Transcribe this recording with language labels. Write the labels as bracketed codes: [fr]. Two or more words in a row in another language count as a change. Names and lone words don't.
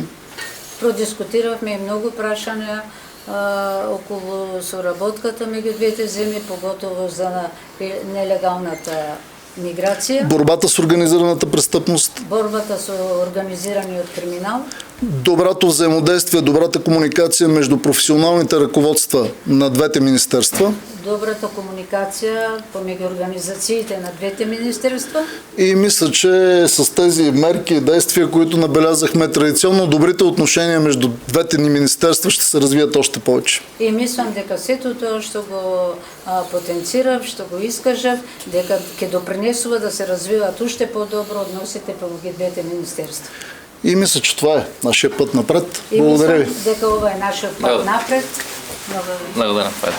[mk] Продискутиравме и много прашања околу соработката меѓу двете земји, поготово за нелегалната миграција. [bg] Борбата с организираната престъпност. [mk] Борбата со организираниот криминал. [bg] Доброто взаимодействие, добрата комуникация между професионалните ръководства на двете министерства. [mk] Добрата комуникација помеѓу организациите на двете министерства. [bg] И мисля, че с тези мерки и действия, които набелязахме традиционно, добрите отношения между двете ни министерства ще се развият още повече. [mk] И мислам дека сето тоа што го потенцирав, што го искажав, дека ќе допринесува да се развиваат уште по-добро односите помеѓу двете министерства. [bg] И мисля, че това е нашия път напред. [mk] И [bg] Благодаря ви. [mk] мислам дека ова е нашиот пат напред. [bg] Благодаря.